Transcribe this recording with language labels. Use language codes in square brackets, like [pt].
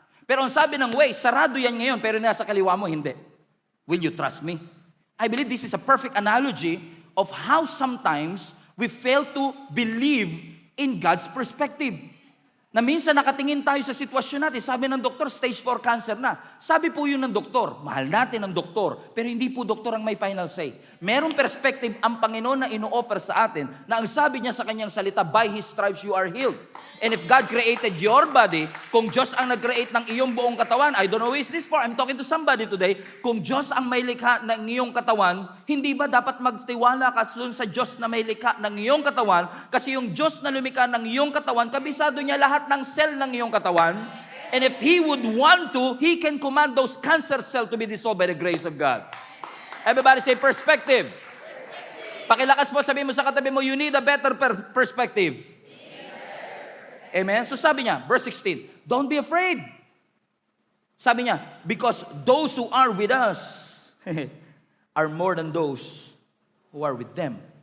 [tl] Pero ang sabi ng Waze, sarado yan ngayon, pero nasa kaliwa mo, hindi. [en] Will you trust me? I believe this is a perfect analogy of how sometimes we fail to believe in God's perspective. [tl] Na minsan nakatingin tayo sa sitwasyon natin, sabi ng doktor, stage 4 cancer na. Sabi po yun ng doktor, mahal natin ang doktor, pero hindi po doktor ang may final say. Merong perspective ang Panginoon na ino-offer sa atin, na ang sabi niya sa kanyang salita, [en] by His stripes you are healed. And if God created your body, [tl] kung Diyos ang nag-create ng iyong buong katawan, [en] I don't know who is this for, I'm talking to somebody today, [tl] kung Diyos ang may likha ng iyong katawan, hindi ba dapat magtiwala ka sa Diyos na may likha ng iyong katawan? Kasi yung Diyos na lumikha ng iyong katawan, kabisado niya lahat ng cell ng iyong katawan. [en] And if He would want to, He can command those cancer cells to be dissolved by the grace of God. Everybody say perspective. [tl] Pakilakas mo, sabi mo sa katabi mo, [en] you need a better perspective. Amen? So [tl] sabi niya, [en] verse 16, don't be afraid. Sabi niya, because those who are with us are more than those who are with them.